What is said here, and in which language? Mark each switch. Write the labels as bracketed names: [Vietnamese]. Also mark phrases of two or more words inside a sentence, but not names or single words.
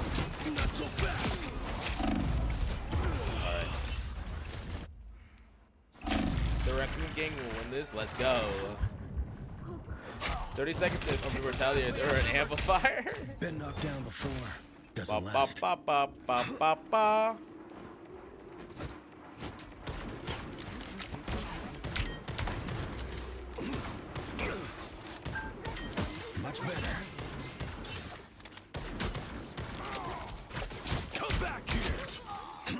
[English] Not so fast. Alright. The Raccoon Gang will win this. Let's go. 30 seconds of immortality or an amplifier. Been knocked down before. Ba Doesn't ba last. ba ba ba ba ba. Much better. Come back here.